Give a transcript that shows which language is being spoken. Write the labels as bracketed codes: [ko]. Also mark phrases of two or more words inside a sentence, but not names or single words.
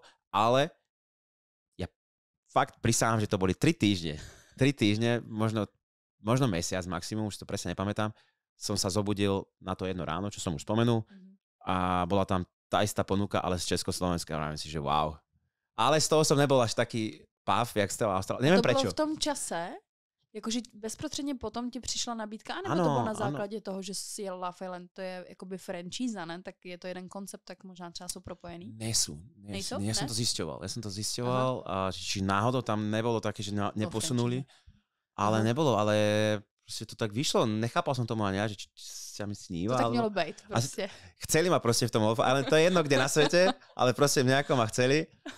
[sk] Ale ja fakt prisahám, že to boli 3 týždne. 3 týždne, možno mesiac maximum, už to presne nepamätám. Som sa zobudil na to jedno ráno, čo som už spomenul. A bola tam tá istá ponuka, ale z Československa. A myslím si, že wow. Ale z toho som nebol až taký páv, jak z toho Austrálii. Neviem prečo. [cs] To bylo v tom čase? Jakože bezprostředně potom ti přišla nabídka, anebo to bylo na základě toho, že si jel Love Island, to je jakoby franchíza, ne? Tak je to jeden koncept, tak možná třeba jsou propojený? Nejsou? [sk] Ja som to zisťoval. A či náhodou tam nebolo také, že neposunuli. Ale nebolo, ale proste to tak vyšlo. Nechápal som tomu ani ja, že sa mi sníva. [cs] To tak mělo být proste. [sk] Chceli ma proste v tom Love Island, to je jedno, kde na svete, ale proste nejako ma chceli.